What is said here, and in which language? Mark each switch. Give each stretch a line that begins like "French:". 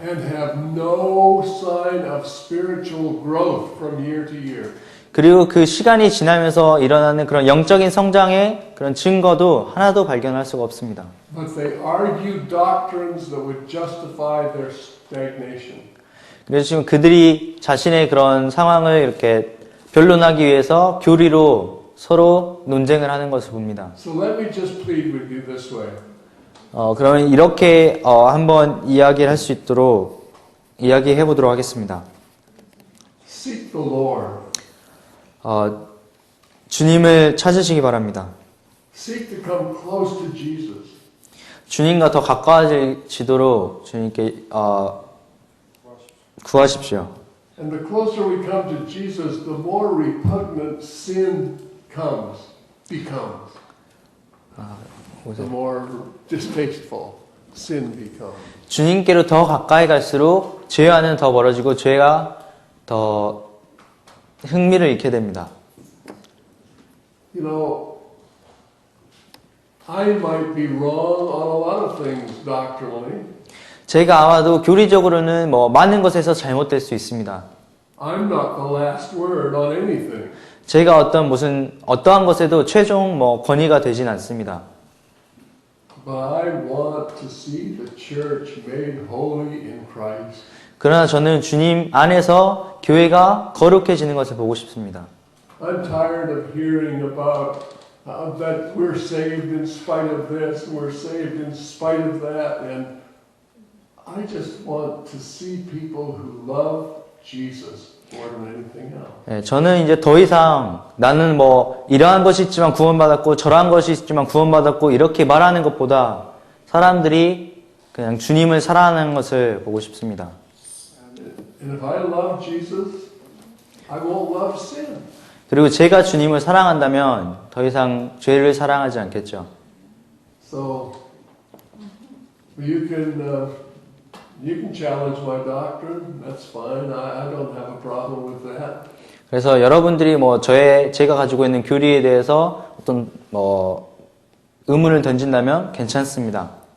English: And have no sign of spiritual growth from year to year.
Korean: 그리고 그 시간이 지나면서 일어나는 그런 영적인 성장의 그런 증거도 하나도 발견할 수가 없습니다.
English: But they argue doctrines that would justify their stagnation.
Korean: 그래서 지금 그들이 자신의 그런 상황을 이렇게 변론하기 위해서 교리로 서로 논쟁을 하는 것을 봅니다.
English: So let me just plead with you this way.
Korean: 그러면 이렇게 한번 이야기를 할 수 있도록 이야기해 보도록 하겠습니다.
English: Seek the Lord.
Korean: 주님을 찾으시기 바랍니다.
English: Seek to come close to Jesus.
Korean: 주님과 더 가까워지도록 주님께 구하십시오.
English: And the closer we come to Jesus, the more repugnant sin becomes. The more distasteful sin becomes.
Korean: 주님께로 더 가까이 갈수록 죄와는 더 멀어지고 죄가 더 흥미를 잃게 됩니다.
English: You know, I might be wrong on a lot of things doctrinally.
Korean: 제가 아마도 교리적으로는 많은 것에서 잘못될 수 있습니다.
English: I'm not the last word on anything.
Korean: 제가 어떠한 것에도 최종 권위가 되진 않습니다.
English: But I want to see the church made holy in Christ.
Korean: 그러나 저는 주님 안에서 교회가 거룩해지는 것을 보고 싶습니다.
English: I'm tired of hearing about that we're saved in spite of this, and we're saved in spite of that, and I just want to see people who love Jesus more than anything else.
Korean: 네, 저는 이제 더 이상 나는 이러한 것이 있지만 구원받았고 저러한 것이 있지만 구원받았고 이렇게 말하는 것보다 사람들이 그냥 주님을 사랑하는 것을 보고 싶습니다.
English: And if I love Jesus, I won't love sin.
Korean: 그리고 제가 주님을 사랑한다면 더 이상 죄를 사랑하지 않겠죠.
English: So you can challenge my doctrine. That's fine. I don't have a problem with that.
Korean: 그래서 여러분들이 제가 가지고 있는 교리에 대해서 어떤 의문을 던진다면 괜찮습니다.